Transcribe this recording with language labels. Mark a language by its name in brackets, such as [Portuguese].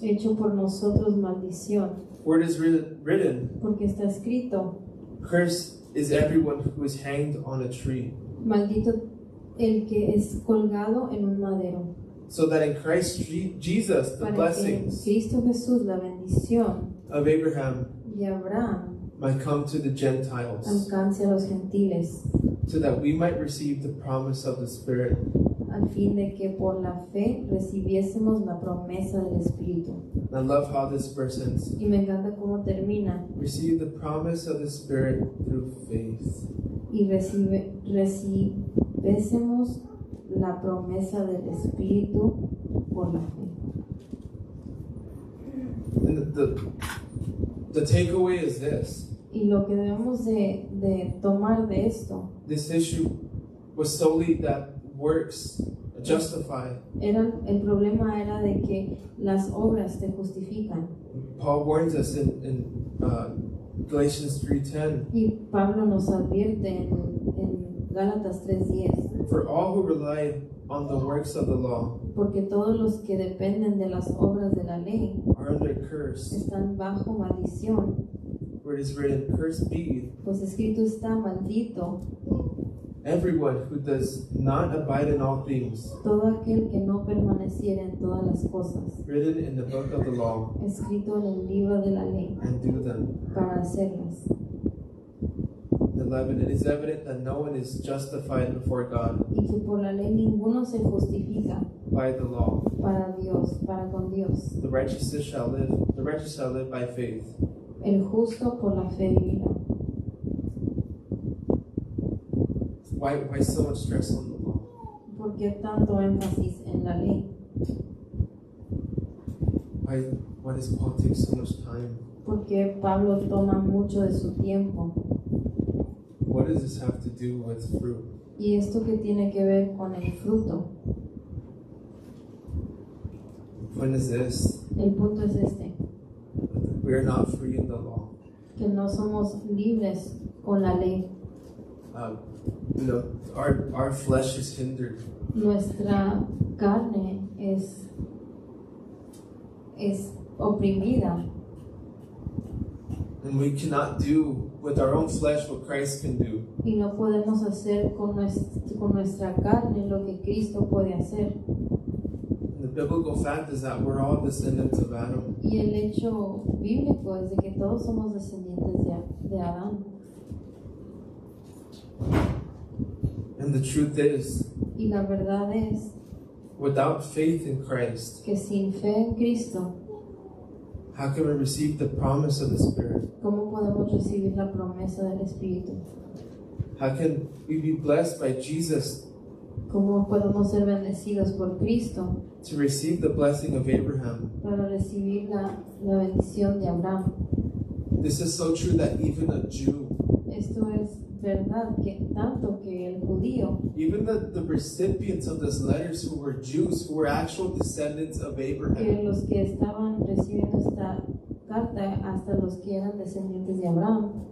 [Spanish] hecho por nosotros maldición, [English] For it is written, [Spanish] porque está escrito, [English] cursed is everyone who is hanged on a tree. [Spanish] maldito el que es colgado en un madero, [English] So that in Christ Jesus, the [Spanish] para que en [English] blessings [Spanish] Cristo Jesús la bendición [English] of Abraham [Spanish] de Abraham [English] might come to the Gentiles, [Spanish] alcance a los gentiles, [English] so that we might receive the promise of the Spirit. [Spanish] al fin de que por la fe recibiésemos la promesa del Espíritu. [English] And I love how this verse ends. [Spanish] Y me encanta cómo termina, [English] Receive the promise of the Spirit through faith. [Spanish] y recibiésemos la promesa del Espíritu por la fe. [English] And the takeaway is this. [Spanish] Y lo que debemos de tomar de esto, [English] This issue was solely that works justify. [Spanish] el problema era de que las obras te justifican. [English] Paul warns us in Galatians 3:10. [Spanish] Y Pablo nos advierte en Gálatas 3:10, [English] For all who rely on the works of the law [Spanish] porque todos los que dependen de las obras de la ley [English] are under curse. [Spanish] están bajo maldición, [English] Where it is written, cursed be [Spanish] pues escrito está, maldito [English] everyone who does not abide in all things [Spanish] todo aquel que no permaneciera en todas las cosas, [English] written in the book of the law, [Spanish] escrito en el libro de la ley, [English] and do them. [Spanish] para hacerlas. [English] 11. It is evident that no one is justified before God [Spanish] Y que por la ley ninguno se justifica [English] by the law. [Spanish] para Dios, para con Dios. [English] The righteous shall live by faith. [Spanish] El justo por la fe vivirá. [English] Why so much stress on the law? [Spanish] ¿Por qué tanto énfasis en la ley? [English] Why does Paul take so much time? [Spanish] Porque Pablo toma mucho de su tiempo. [English] What does this have to do with fruit? [Spanish] ¿Y esto qué tiene que ver con el fruto? [English] The point is this: [Spanish] El punto es este, [English] we are not free in the law. [Spanish] que no somos libres con la ley. [English] Our flesh is hindered. [Spanish] Nuestra carne es oprimida, [English] And we cannot do with our own flesh what Christ can do. [Spanish] y no podemos hacer con nuestra carne lo que Cristo puede hacer. [English] And the biblical fact is that we're all descendants of Adam. [Spanish] Y el hecho bíblico es de que todos somos descendientes de Adán. [English] And the truth is, [Spanish] Y la verdad es [English] without faith in Christ, [Spanish] que sin fe en Cristo, [English] how can we receive the promise of the Spirit? [Spanish] ¿cómo podemos recibir la promesa del Espíritu? [English] How can we be blessed by Jesus [Spanish] ¿Cómo podemos ser bendecidos por Cristo [English] to receive the blessing of Abraham? [Spanish] para recibir la bendición de Abraham? [English] This is so true that even a Jew, [Spanish] Esto es verdad, que tanto que el judío, [English] even the recipients of these letters who were Jews, who were actual descendants of [Spanish] que [English] Abraham, [Spanish] los que estaban recibiendo esta carta, hasta los que eran descendientes de Abraham,